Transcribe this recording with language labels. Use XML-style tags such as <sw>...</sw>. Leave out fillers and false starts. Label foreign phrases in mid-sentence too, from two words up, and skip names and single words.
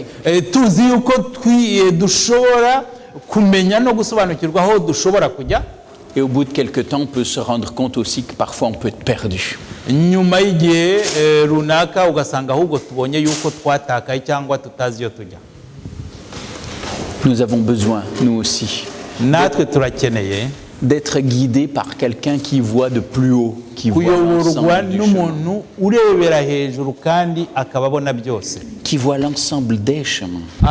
<rw>Tuzi yuko dushobora kumenya no gusobanukirwa aho dushobora kujya.</rw> <fr>Et au bout de quelque temps, on peut se rendre compte aussi que parfois on peut être perdu.</fr> <rw>Nyuma y'igihe runaka ugasanga ahubwo tubonye yuko twatakaye cyangwa tutazi iyo tujya.</rw> <fr>Nous avons besoin, nous aussi, d'être guidés par quelqu'un qui voit de plus haut, qui voit l'ensemble du chemin, qui voit l'ensemble des chemins.</fr>